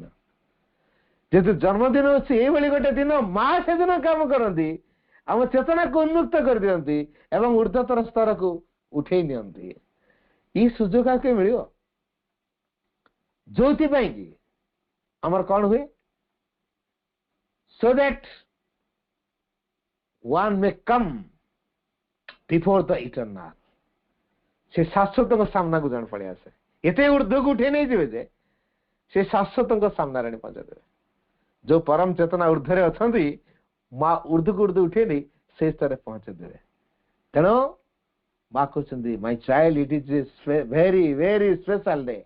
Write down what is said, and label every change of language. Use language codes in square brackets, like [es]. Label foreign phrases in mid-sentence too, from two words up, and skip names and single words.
[or] ଯେହେତୁ ଜନ୍ମଦିନ ହଉଛି ଏଇଭଳି ଗୋଟେ ଦିନ, ମା ସେଦିନ କାମ କରନ୍ତି, ଆମ ଚେତନାକୁ ଉନ୍ମୁକ୍ତ କରିଦିଅନ୍ତି ଏବଂ ଊର୍ଦ୍ଧ୍ୱତର ସ୍ତରକୁ ଉଠେଇ ନିଅନ୍ତି। ଏଇ ସୁଯୋଗ ଆଉ ମିଳିବ? ଯୋଉଥିପାଇଁ କି ଆମର କଣ ହୁଏ? [en] so that one may come before the eternal, [or] ସେ ଶାଶ୍ୱତଙ୍କ ସାମ୍ନାକୁ ଜଣେ ପଳେଇ ଆସେ। ଏତେ ଊର୍ଦ୍ଧ୍ୱକୁ ଉଠେଇ ନେଇଯିବେ ଯେ ସେ ଶାଶ୍ୱତଙ୍କ ସାମ୍ନାରେ ପହଞ୍ଚେଇଦେବେ। ଯୋଉ ପରମ ଚେତନା ଊର୍ଦ୍ଧ୍ୱରେ ଅଛନ୍ତି, ମା ଊର୍ଦ୍ଧ୍ୱକୁ ଊର୍ଦ୍ଧ୍ୱ ଉଠେଇ ନେଇ ସେ ସ୍ତରରେ ପହଞ୍ଚେଇଦେବେ। ତେଣୁ ମା କହୁଛନ୍ତି [en] My child, it is very very special day.